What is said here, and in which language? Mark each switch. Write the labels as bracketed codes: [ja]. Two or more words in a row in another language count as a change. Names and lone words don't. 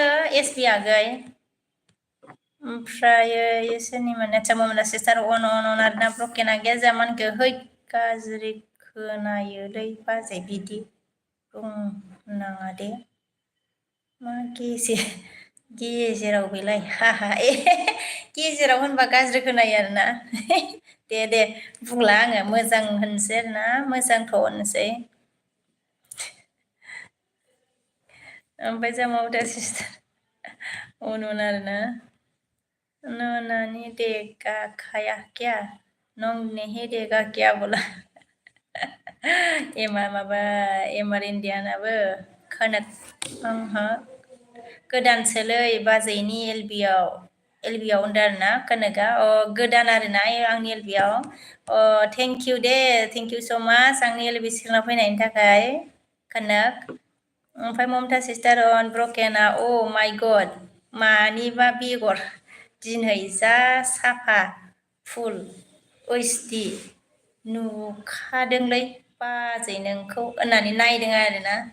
[brx] एसबि आगै ओमफ्रायो सोरनिमोन आदसा ममता सिस्टार अन आरोना ब्रकेन आगैया जोंहा मा होनखो है गाज्रि खोनायोलै बाजै बिदि बुंनाङा दे मा गेजेराव बेलाय हाहा गेजेराव होनबा गाज्रि खोनायो आरोना दे बुंला आङो मोजां होनसै आरोना मोजांथ' होनसै ओमफ्राय जोंहा ममता सिस्टार उन आरोना [hi] नानी देखा खाया क्या [brx] नों [hi] नहीं देखा क्या बोला [brx] माबा एमार इण्डियानाबो खोनाक आंहा गोदानसोलै बाजैनि एलबियाव होनदों आरोना कनकआ गोदान आरोना आंनि एलबियाव [en] thank you the thank you so much [brx] आंनि एलबि सिगाङाव फैनायनि थाखाय कनक ओमफ्राय ममता सिस्टार अन ब्रकेना [en] my god [brx] मानिबा बेगर दिनै जा साफा फुल ओइसडि नुखादोंलै बाजै नोंखौ होननानै नायदों आरोना